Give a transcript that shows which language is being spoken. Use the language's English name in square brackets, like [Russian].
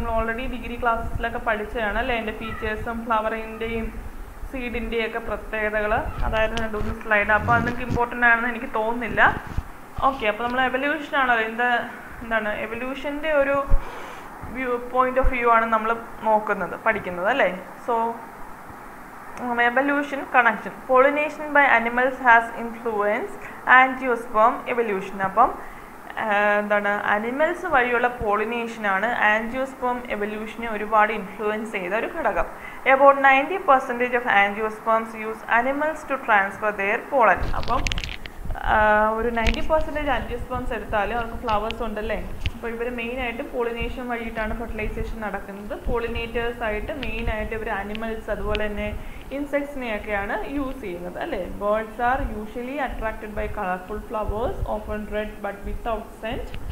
[Malayalam] നിങ്ങൾ already degree ക്ലാസ്സിലൊക്കെ പഠിച്ചതാണ് അല്ലേ. അതിൻ്റെ ഫീച്ചേഴ്സും ഫ്ലവറിൻ്റെയും സീഡിൻ്റെയും ഒക്കെ പ്രത്യേകതകൾ. അതായിരുന്നു 2-3 സ്ലൈഡ്. അപ്പോൾ അത് നിങ്ങൾക്ക് ഇമ്പോർട്ടൻ്റ് ആണെന്ന് എനിക്ക് തോന്നുന്നില്ല. ഓക്കെ, അപ്പോൾ നമ്മൾ എവല്യൂഷനാണല്ലോ എന്താണ് എവല്യൂഷൻ്റെ ഒരു പോയിന്റ് ഓഫ് വ്യൂ ആണ് നമ്മൾ പഠിക്കുന്നത് അല്ലേ. [English] So evolution connection. Pollination by animals has influenced angiosperm evolution. [Malayalam] അപ്പം എന്താണ് അനിമൽസ് വഴിയുള്ള പോളിനേഷനാണ് ആൻജിയോസ്പേം എവല്യൂഷനെ ഒരുപാട് ഇൻഫ്ലുവൻസ് ചെയ്ത ഒരു ഘടകം. [English] About 90% of angiosperms use animals to transfer their pollen. [Malayalam] അപ്പം ഒരു 90% ആൻജിയോസ്പേംസ് എടുത്താലും അവർക്ക് ഫ്ലവേഴ്സ് ഉണ്ടല്ലേ. അപ്പോൾ ഇവർ മെയിനായിട്ട് പോളിനേഷൻ വഴിയിട്ടാണ് ഫെർട്ടിലൈസേഷൻ നടക്കുന്നത്. പോളിനേറ്റേഴ്സ് ആയിട്ട് മെയിനായിട്ട് ഇവർ അനിമൽസ് അതുപോലെ തന്നെ ഇൻസെക്ട്സിനെയൊക്കെയാണ് യൂസ് ചെയ്യുന്നത് അല്ലേ. [English] Birds are usually attracted by colourful flowers, often red but without scent.